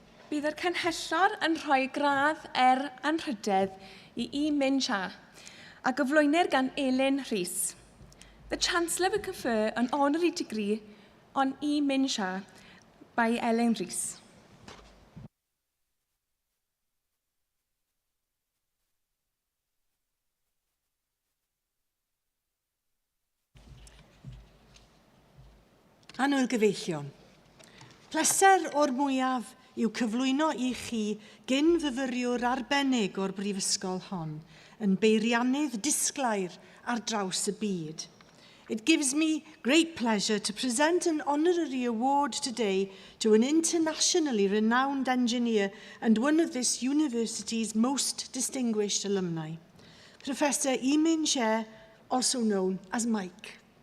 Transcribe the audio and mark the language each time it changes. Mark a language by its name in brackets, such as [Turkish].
[Welsh] Bydd yr cynhellor yn rhoi gradd anrhydedd i Min Shah a gyflwynir gan Elin Rhys. [English] The Chancellor will confer an honorary degree on E. Min Shah by Elin Rhys. [Welsh] Anwyl gyfeillion. Pleser o'r mwyaf yw cyflwyno i chi gyn fyfyriwr arbennig o'r brifysgol hon yn beiriannydd disglair ar draws y byd. [English] It gives me great pleasure to present an honorary award today to an internationally renowned engineer and one of this university's most distinguished alumni, Professor Yimin Xie, also known as Mike.